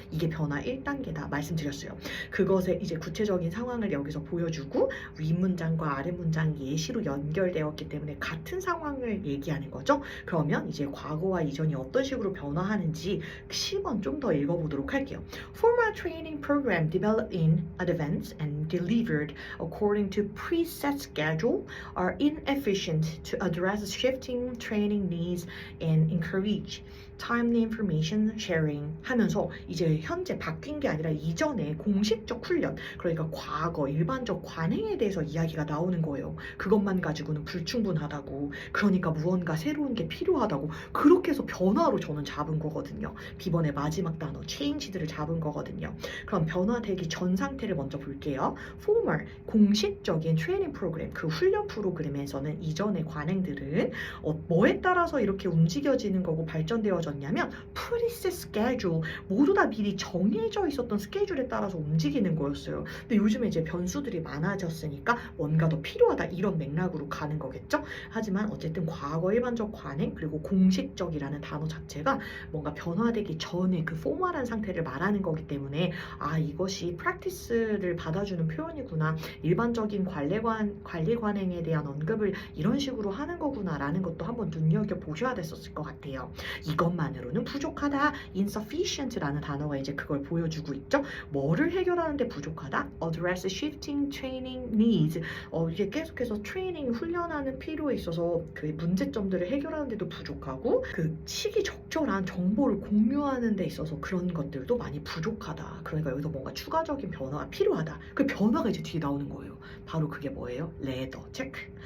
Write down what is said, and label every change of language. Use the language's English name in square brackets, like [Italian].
[Korean] 이게 변화 1단계다 말씀드렸어요. 그것의 이제 구체적인 상황을 여기서 보여주고 윗문장과 아랫문장 예시로 연결되었기 때문에 같은 상황을 얘기하는 거죠. 그러면 이제 과거와 이전이 어떤 식으로 변화하는지 10번 좀 더 읽어보도록 할게요. [English] Formal training program developed in advance and delivered according to preset schedule are inefficient to address shifting training needs and encourage timely information sharing [Korean] 하면서 이제 현재 바뀐 게 아니라 이전에 공식적 훈련, 그러니까 과거 일반적 관행에 대해서 이야기가 나오는 거예요. 그것만 가지고는 불충분하다고, 그러니까 무언가 새로운 게 필요하다고, 그렇게 해서 변화로 저는 잡은 거거든요. B번의 마지막 단어 changed를 잡은 거거든요. 그럼 변화되기 전 상태를 먼저 볼게요. formal, 공식적인 트레이닝 프로그램, 그 훈련 프로그램에서는 이전의 관행들은 뭐에 따라서 이렇게 움직여지는 거고 발전되어졌냐면 preset schedule, 모두 다 미리 정해져 있었던 스케줄에 따라서 움직이는 거였어요. 근데 요즘에 이제 변수들이 많아졌으니까 뭔가 더 필요하다 이런 맥락으로 가는 거겠죠. 하지만 어쨌든 과거 일반적 관행 그리고 공식적이라는 단어 자체가 뭔가 변화되기 전에 그 포멀한 상태를 말하는 거기 때문에 아 이것이 프랙티스를 받아주는 표현이구나, 일반적인 관리 관행에 대한 언급을 이런 식으로 하는 거구나라는 것도 한번 눈여겨보셔야 됐었을 것 같아요. 이것만으로는 부족하다, insufficient라는 단어가 이제 그걸 보여주고 있죠. 뭐를 해결하는데 부족하다? [English] address shifting training needs. [Korean] 이게 계속해서 트레이닝 훈련하는 필요에 있어서 그 문제점들을 해결하는데도 부족하고 그 시기적절한 정보를 공유하는 데 있어서 그런 것들도 많이 부족하다. 그러니까 여기서 뭔가 추가적인 변화가 필요하다. 그 변화가 이제 뒤에 나오는 거예요. 바로 그게 뭐예요? 레더 체크.